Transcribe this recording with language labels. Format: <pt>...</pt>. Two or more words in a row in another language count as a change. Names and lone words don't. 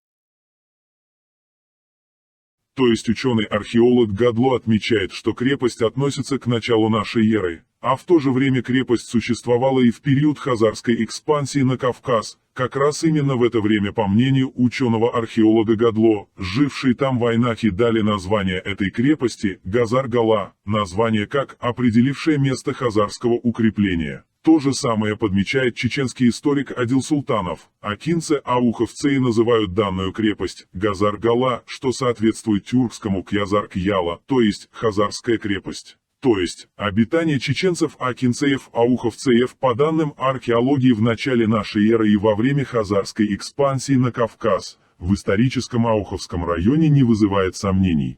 <ru>То есть ученый-археолог Гадло отмечает, что крепость относится к началу нашей эры, а в то же время крепость существовала и в период хазарской экспансии на Кавказ. Как раз именно в это время, по мнению ученого-археолога Гадло, жившие там вайнахи дали название этой крепости Газар-Гала, название как определившее место хазарского укрепления. То же самое подмечает чеченский историк Адил Султанов. Акинцы-ауховцы называют данную крепость Газар-Гала, что соответствует тюркскому Кьязар-Кьяла, то есть Хазарская крепость. То есть, обитание чеченцев акинцеев-ауховцеев по данным археологии в начале нашей эры и во время хазарской экспансии на Кавказ в историческом Ауховском районе не вызывает сомнений.</ru>